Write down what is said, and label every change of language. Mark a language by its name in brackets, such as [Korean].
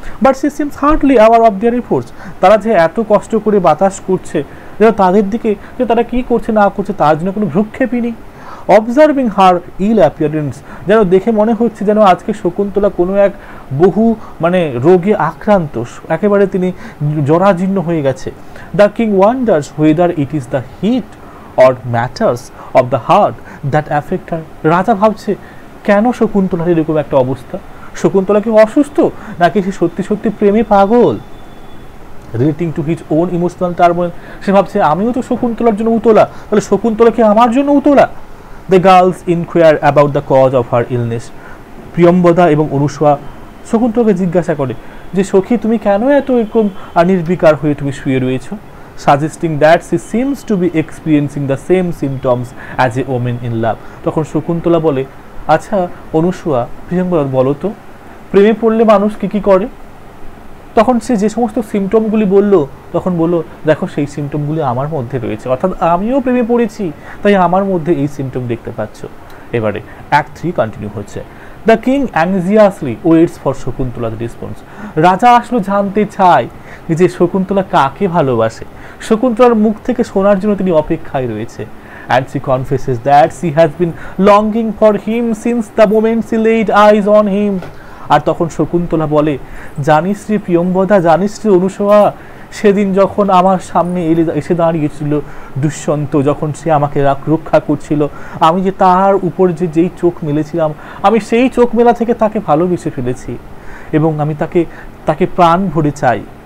[English] but she seems hardly our of their efforts, [Bangla] তারা যে এত কষ্ট করে বাতাস করছে, যেন তাদের দিকে যে তারা কি করছে না করছে তার জন্য কোনো ভ্রুক্ষেপই নেই। [English] observing her ill appearance, [Bangla] যেন দেখে মনে হচ্ছে যেন আজকে শকুন্তলা কোনো এক বহু রোগে আক্রান্ত, একেবারে তিনি জরাজীর্ণ হয়ে গেছে। [English] The king wonders whether it is the heat or matters of the heart that affect her. [Bangla] রাজা ভাবছে কেন শকুন্তলার এরকম একটা অবস্থা, শকুন্তলা কি অসুস্থ নাকি সে সত্যি সত্যি প্রেমে পাগল। [English] relating to his own emotional turmoil, [Bangla] সে ভাবছে আমিও তো শকুন্তলার জন্য উতলা, তাহলে শকুন্তলা কি আমার জন্য উতলা। [English] the girls enquire about the cause of her illness, [Bangla] প্রিয়ম্বদা এবং অনুসূয়া শকুন্তলাকে জিজ্ঞাসা করে যে সখী তুমি কেন এত এরকম নির্বিকার হয়ে তুমি শুয়ে রয়েছো, [English] Suggesting that she seems to be experiencing the same symptoms as a woman in love. [Bangla] তখন শকুন্তলা বলে আচ্ছা অনুসূয়া, প্রিয়ম্বদা বলো তো প্রেমে পড়লে মানুষ কি কি করে। তখন সে যে সমস্ত সিমটমগুলি বললো, তখন বললো দেখো সেই সিমটমগুলি আমার মধ্যে রয়েছে, অর্থাৎ আমিও প্রেমে পড়েছি তাই আমার মধ্যে এই সিমটম দেখতে পাচ্ছ। এবারে অ্যাক্ট 3 কন্টিনিউ হচ্ছে। [English] the king anxiously waits for শকুন্তলার response, [Bangla] রাজা আসলে জানতে চায় যে শকুন্তলা কাকে ভালোবাসে, শকুন্তলার মুখ থেকে শোনার জন্য তিনি অপেক্ষায় রয়েছে। [English] And she confesses that she has been longing for him since the moment she laid eyes on him. [Bangla] আর তখন শকুন্তলা বলে জানিস রে প্রিয়ম্বদা, জানিস রে অনুসূয়া, সেদিন যখন আমার সামনে এসে দাঁড়িয়েছিল দুষ্যন্ত, যখন সে আমাকে রক্ষা করছিল, আমি যে তার উপর যেই চোখ মেলেছিলাম, আমি সেই চোখ মেলা থেকে তাকে ভালোবেসে ফেলেছি এবং আমি তাকে প্রাণ ভরে চাই।